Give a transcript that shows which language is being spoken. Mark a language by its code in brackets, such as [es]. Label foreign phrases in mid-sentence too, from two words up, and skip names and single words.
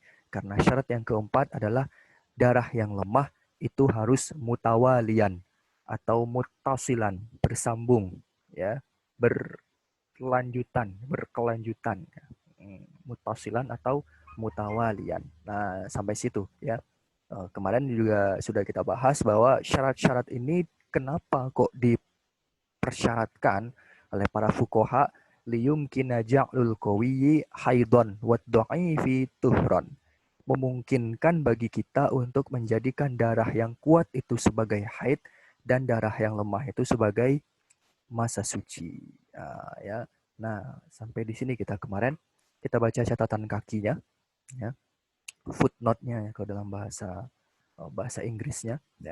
[id] Karena syarat yang keempat adalah darah yang lemah itu harus mutawalian atau mutasilan, bersambung ya, berkelanjutan. Mutasilan atau mutawalian. Nah, sampai situ ya. Kemarin juga sudah kita bahas bahwa syarat-syarat ini kenapa kok dipersyaratkan oleh para fuqaha [ar] ليمكن جعل القوي حيضا والضعيف طهرا. [id] Memungkinkan bagi kita untuk menjadikan darah yang kuat itu sebagai haid dan darah yang lemah itu sebagai masa suci. Ya. Nah, sampai di sini kita kemarin kita baca catatan kakinya ya, footnote-nya ya kalau dalam bahasa Inggrisnya ya.